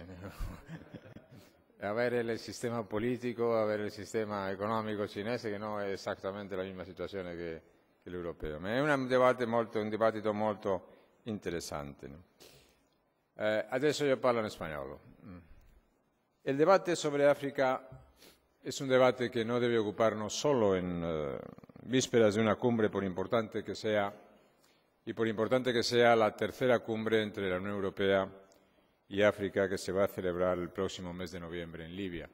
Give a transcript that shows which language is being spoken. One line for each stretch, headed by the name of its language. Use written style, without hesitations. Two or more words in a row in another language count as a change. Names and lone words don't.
Italian: Avere il sistema politico, avere il sistema economico cinese che non è esattamente la misma situazione che l'europeo. Ma è un dibattito molto interessante. Adesso io parlo in spagnolo.
Spanish: El debate sobre África es un debate que no debe ocuparnos solo en vísperas de una cumbre, por importante que sea la tercera cumbre entre la Unión Europea y África que se va a celebrar el próximo mes de noviembre en Libia.